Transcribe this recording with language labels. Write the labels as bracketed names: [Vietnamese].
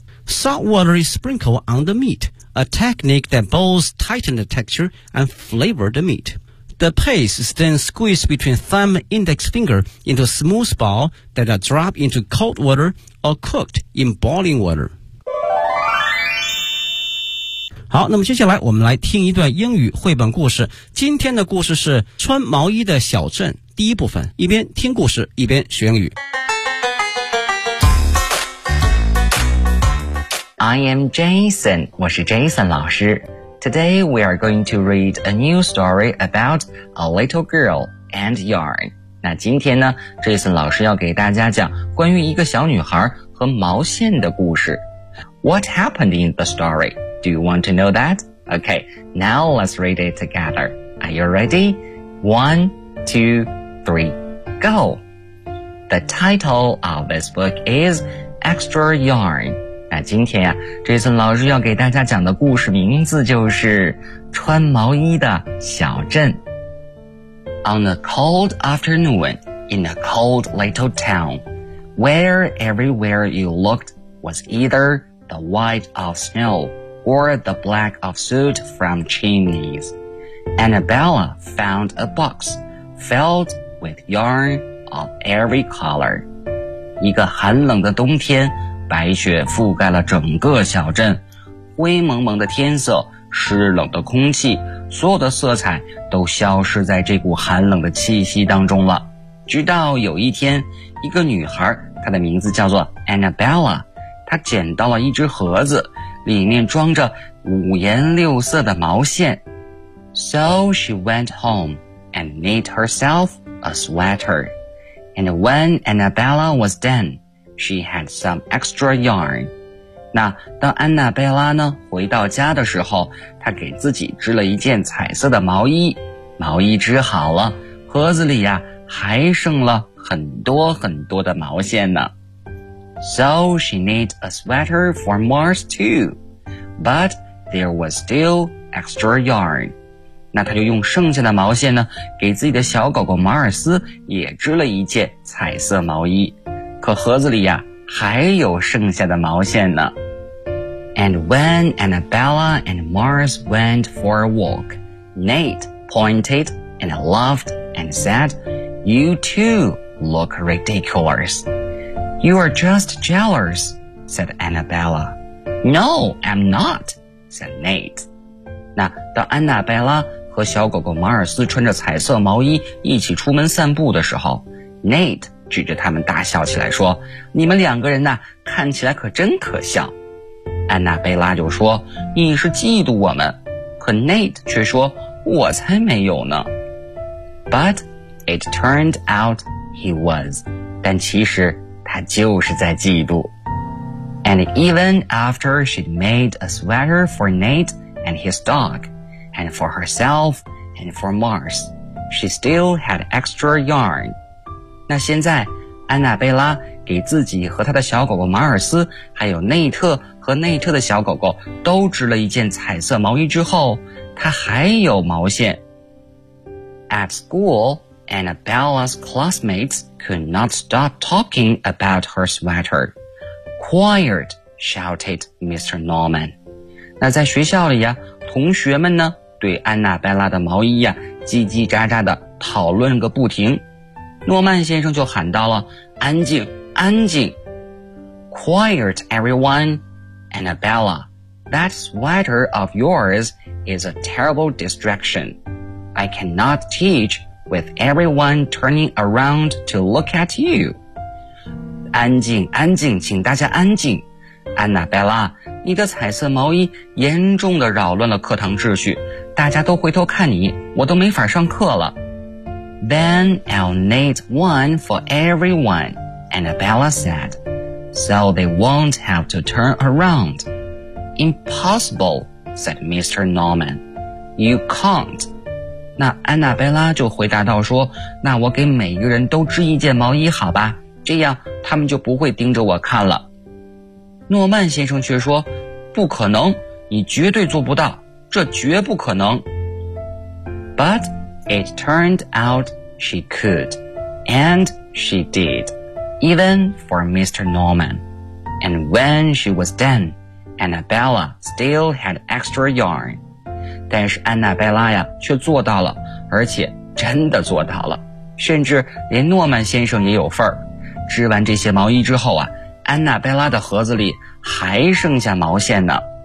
[English] Salt water is sprinkled on the meat, a technique that both tighten the texture and flavor the meat. The paste is then squeezed between thumb and index finger into a smooth ball that are dropped into cold water or cooked in boiling water. [Chinese] 好，那么接下来我们来听一段英语绘本故事。今天的故事是穿毛衣的小镇第一部分，一边听故事一边学英语。 [English] I am Jason, [Chinese] 我是 Jason 老师。 [English] Today we are going to read a new story about a little girl and yarn. [Chinese] 那今天呢 ,Jason 老师要给大家讲关于一个小女孩和毛线的故事。 [English] What happened in the story? Do you want to know that? Okay, now let's read it together. Are you ready? 1, 2, 3, go! The title of this book is Extra Yarn. [Chinese] 那今天啊 ,Jason 老师要给大家讲的故事名字就是穿毛衣的小镇。 [English] On a cold afternoon, in a cold little town, where everywhere you looked was either the white of snow or the black of soot from chimneys, Annabella found a box filled with yarn of every color. [Chinese] 一个寒冷的冬天，白雪覆盖了整个小镇，灰蒙蒙的天色，湿冷的空气，所有的色彩都消失在这股寒冷的气息当中了。直到有一天，一个女孩，她的名字叫做 Annabella， 她捡到了一只盒子，里面装着五颜六色的毛线。 [English] So she went home and knit herself a sweater. And when Annabella was done,She had some extra yarn. [Chinese] 那当安娜贝拉呢回到家的时候，她给自己织了一件彩色的毛衣。毛衣织好了，盒子里呀还剩了很多很多的毛线呢。 [English] So she knit a sweater for Mars too, but there was still extra yarn. [Chinese] 那她就用剩下的毛线呢，给自己的小狗狗马尔斯也织了一件彩色毛衣。可盒子里呀，还有剩下的毛线呢。 [English] And when Annabella and Mars went for a walk, Nate pointed and laughed and said, You too look ridiculous. You are just jealous, said Annabella. No, I'm not, said Nate. [Chinese] 那当安娜贝拉和小狗狗马尔斯穿着彩色毛衣一起出门散步的时候， Nate指着他们大笑起来说，你们两个人呢，看起来可真可笑。安娜贝拉就说，你是嫉妒我们。可 Nate 却说，我才没有呢。 [English] But it turned out he was. [Chinese] 但其实他就是在嫉妒。 [English] And even after she'd made a sweater for Nate and his dog, and for herself and for Mars, she still had extra yarn. [Chinese] 那现在安娜贝拉给自己和她的小狗狗马尔斯还有内特和内特的小狗狗都织了一件彩色毛衣之后，她还有毛线。 [English] At school, Annabella's classmates could not stop talking about her sweater. Quiet, shouted Mr. Norman. [Chinese] 那在学校里呀，同学们呢对安娜贝拉的毛衣呀叽叽喳喳的讨论个不停。诺曼先生就喊到了，安静，安静。 [English] Quiet, everyone. Annabella, that sweater of yours is a terrible distraction. I cannot teach with everyone turning around to look at you. [Chinese] 安静，安静，请大家安静。Annabella, 你的彩色毛衣严重地扰乱了课堂秩序，大家都回头看你，我都没法上课了。 [English] Then I'll knit one for everyone, Annabella said, so they won't have to turn around. Impossible, said Mr. Norman. You can't. [Chinese] 那 Annabella 就回答道说，那我给每一个人都织一件毛衣好吧，这样他们就不会盯着我看了。诺曼先生却说，不可能，你绝对做不到，这绝不可能。 [English] But,It turned out she could, and she did, even for Mr. Norman. And when she was done, Annabella still had extra yarn. [Chinese] 但是安娜贝拉呀却做到了，而且真的做到了，甚至连诺曼先生也有份儿。织完这些毛衣之后啊，安娜贝拉的盒子里还剩下毛线呢。